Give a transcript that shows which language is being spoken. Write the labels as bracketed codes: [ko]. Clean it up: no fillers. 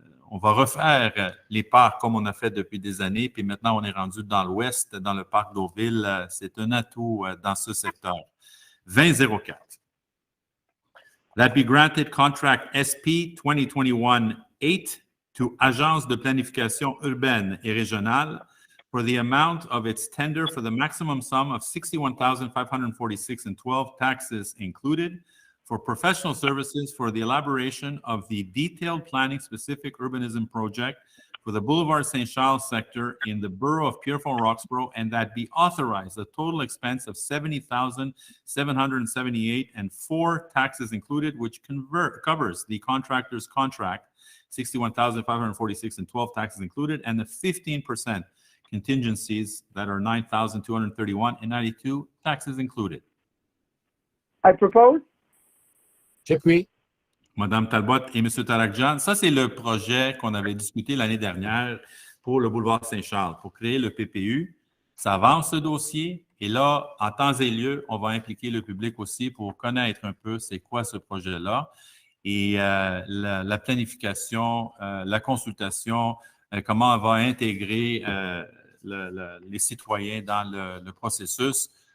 [fr] On va refaire les parcs comme on a fait depuis des années, puis maintenant on est rendu dans l'ouest, dans le parc Deauville. C'est un atout dans ce secteur. 2004. [en] That be granted contract SP 2021-8 to Agence de planification urbaine et régionale for the amount of its tender for the maximum sum of $61,546 and 12 taxes included for professional services for the elaboration of the detailed planning specific urbanism project for the Boulevard St. Charles sector in the borough of Pierrefonds-Roxboro, and that be authorized a total expense of $70,778 and 4 taxes included, which covers the contractor's contract, $61,546 and 12 taxes included, and the 15% contingencies that are $9,231 and 92 taxes included. I propose. [fr] J'appuie. Madame Talbot et M. Tarakjan, ça c'est le projet qu'on avait discuté l'année dernière pour le boulevard Saint-Charles, pour créer le PPU. Ça avance ce dossier et là, en temps et lieu, on va impliquer le public aussi pour connaître un peu c'est quoi ce projet-là et la planification, la consultation, comment on va intégrer les citoyens dans le processus.